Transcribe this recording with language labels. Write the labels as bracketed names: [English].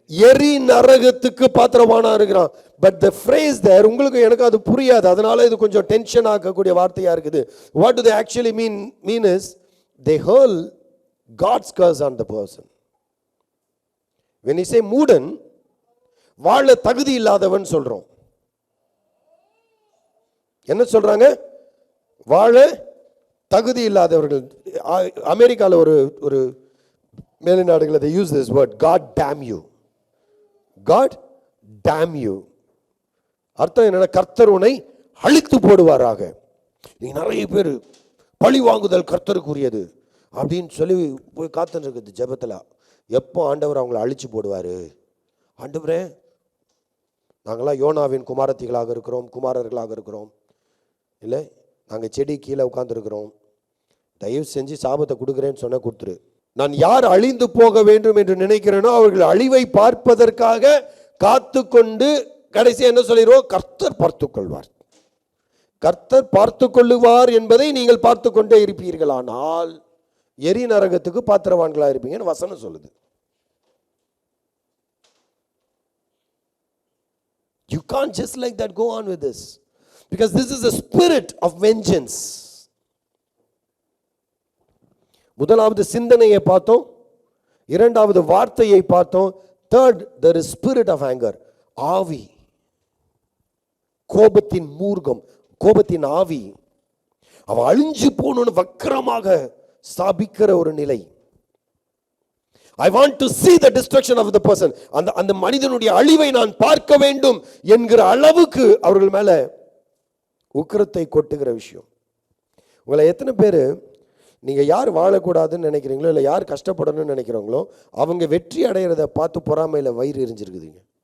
[Tamil] எரி நரகத்துக்கு பாத்திரவானா இருக்கிறான். பட் [English] the phrase there, [Tamil] உங்களுக்கு எனக்கு அது புரியாது, அதனால இது கொஞ்சம் டென்ஷன் ஆக்கக்கூடிய வார்த்தையா இருக்குது. [English] What do they actually mean is they hurl God's curse on the person. When you say [Tamil] மூடன், வாழ தகுதி இல்லாதவன் சொல்றோம். என்ன சொல்றாங்க? வாழ தகுதி இல்லாதவர்கள். அமெரிக்காவில் ஒரு மேல்நாடுகளில் [English] they use this word, God damn you. God damn you. [Tamil] அர்த்தம் என்னன்னா, கர்த்தர் உன்னை அழித்து போடுவாராக. நீங்க நிறைய பேர் பழி வாங்குதல் கர்த்தருக்குரியது அப்படின்னு சொல்லி போய் காத்துன்னு இருக்குது ஜெபத்தில். எப்போ ஆண்டவர் அவங்களை அழிச்சு போடுவாரு? ஆண்டவரே, நாங்களாம் யோனாவின் குமாரத்திகளாக இருக்கிறோம், குமாரர்களாக இருக்கிறோம், இல்லை நாங்கள் செடி கீழே உட்கார்ந்துருக்கிறோம், தயவு செஞ்சு சாபத்தை கொடுக்குறேன்னு சொன்ன கொடுத்துரு. நான் யார் அழிந்து போக வேண்டும் என்று நினைக்கிறேனோ அவர்கள் அழிவை பார்ப்பதற்காக காத்து கொண்டு கடைசி என்ன சொல்லிடுவோம்? கர்த்தர் பார்த்து கொள்வார், கர்த்தர் பார்த்து கொள்ளுவார் என்பதை நீங்கள் பார்த்து கொண்டே இருப்பீர்களானால் எரி நரகத்துக்கு பாத்திரவான்களா இருப்பீங்கன்னு வசனம் சொல்லுது. [English] You can't just like that go on with this, because this is a spirit of vengeance. [Tamil] முதலாவது சிந்தனையை பார்த்தோம், இரண்டாவது வார்த்தையை பார்த்தோம், [English] third there is spirit of anger, [Tamil] ஆவி, கோபத்தின் மூர்க்கம், கோபத்தின் ஆவி. அவன் அழிஞ்சு போகணும்னு வக்கரமாக ஸ்தாபிக்கிற ஒரு நிலை. [English] I want to see the destruction of the person. [Tamil] அந்த மனிதனுடைய அழிவை நான் பார்க்க வேண்டும் என்கிற அளவுக்கு அவர்கள் மேல உக்கிரத்தை கொட்டுகிற விஷயம். உங்களை எத்தனை பேர் நீங்க யார் வாழக்கூடாதுன்னு நினைக்கிறீங்களோ, இல்லை யார் கஷ்டப்படணும்னு நினைக்கிறவங்களோ, அவங்க வெற்றி அடைகிறத பார்த்து பொறாமையில வயிறு எரிஞ்சிருக்குதுங்க.